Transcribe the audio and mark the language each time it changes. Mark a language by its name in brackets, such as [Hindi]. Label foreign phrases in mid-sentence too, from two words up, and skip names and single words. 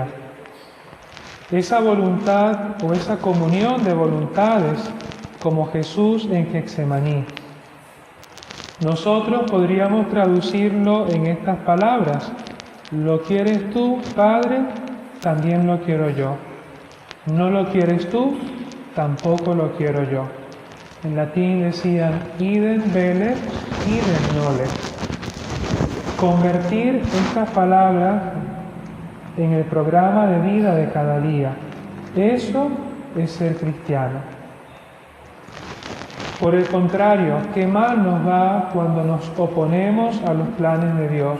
[Spanish] Esa voluntad o esa comunión de voluntades como Jesús en Getsemaní. Nosotros podríamos traducirlo en estas palabras: lo quieres tú, Padre, también lo quiero yo. No lo quieres tú, tampoco lo quiero yo. En latín decían [Latin] idem velet, idem nolet. [Spanish] Convertir estas palabras en el programa de vida de cada día. Eso es ser cristiano. Por el contrario, qué mal nos va cuando nos oponemos a los planes de Dios.